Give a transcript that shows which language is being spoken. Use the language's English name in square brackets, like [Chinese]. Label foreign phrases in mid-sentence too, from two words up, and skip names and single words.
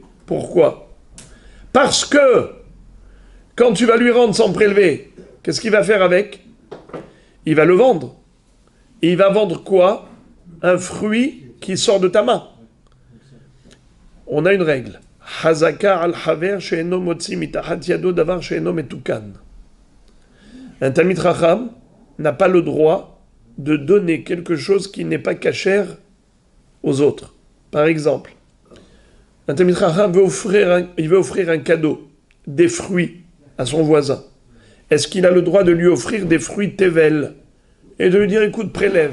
[French] Pourquoi? Parce que quand tu vas lui rendre sans prélever, qu'est-ce qu'il va faire avec? Il va le vendre. Et il va vendre quoi? Un fruit qui sort de ta main. On a une règle. [Hebrew] חזקה על חבר שאינו מוציא מתחת ידו דבר שאינו מתוקן. [French] Un [Hebrew] תלמיד חכם [French] n'a pas le droit de donner quelque chose qui n'est pas cachère aux autres. Par exemple, un [Hebrew] תלמיד חכם [French] veut offrir un cadeau, des fruits à son voisin. Est-ce qu'il a le droit de lui offrir des fruits tevel et de lui dire écoute, prélève?